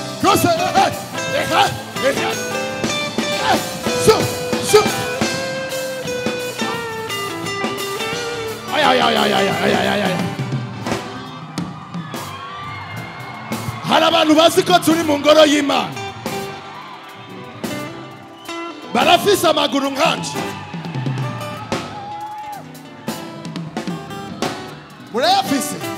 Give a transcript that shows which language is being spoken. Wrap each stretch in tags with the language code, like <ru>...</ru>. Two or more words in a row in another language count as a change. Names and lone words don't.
<en>Rose, shoot, shoot. Ay, ay, ay, ay, ay, ay, ay, ay.</en> <rn>Hari abantu bazi ko turi mu ngoro y'Imana. Barafise amaguru nkanje. Murayafise?</rn>